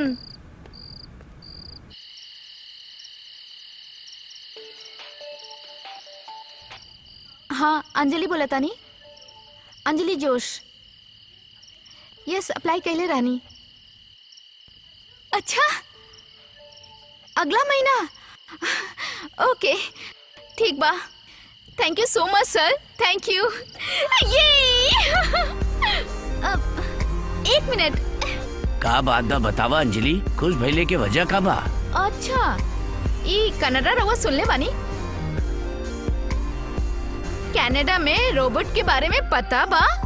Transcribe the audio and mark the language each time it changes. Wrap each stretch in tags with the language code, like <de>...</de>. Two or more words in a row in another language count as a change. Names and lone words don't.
<bho>हाँ, अंजलि बोला तानी। अंजलि जोश। यस, अप्लाई कैले रहनी। अच्छा, अगला महीना। ओके, ठीक बा।</bho> <en>Thank you so much sir, thank you. ये 1 मिनट।</en> <bho>का बात बा बतावा अंजलि, खुश भइले के वजह का बा? अच्छा, ई कनाडा रउआ सुनले बानी? कनाडा में रोबोट के बारे में पता बा?</bho>